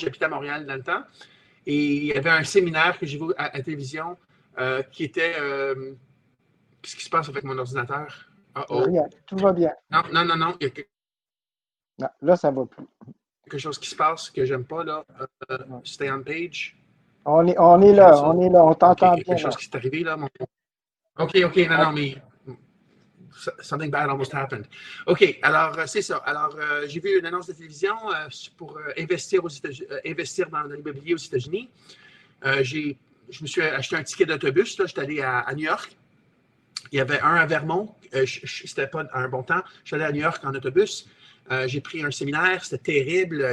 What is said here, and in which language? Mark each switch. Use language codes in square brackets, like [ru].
[fr] J'habitais à Montréal dans le temps. Et il y avait un séminaire que j'ai vu à la télévision qui était qu'est-ce qui se passe avec mon ordinateur? Rien, tout va bien. Non. Il y a Non, là, ça ne va plus. quelque chose qui se passe que j'aime pas. Là. Stay on page. On est là, on t'entend bien. Il y a quelque chose qui s'est arrivé là. [en] OK, non, mais something bad almost happened. [fr] OK, alors c'est ça. Alors, j'ai vu une annonce de télévision pour investir dans l'immobilier aux États-Unis. Je me suis acheté un ticket d'autobus. J'étais allé à New York. Il y avait un à Vermont. C'était pas un bon temps. Je suis allé à New York en autobus. J'ai pris un séminaire. C'était terrible.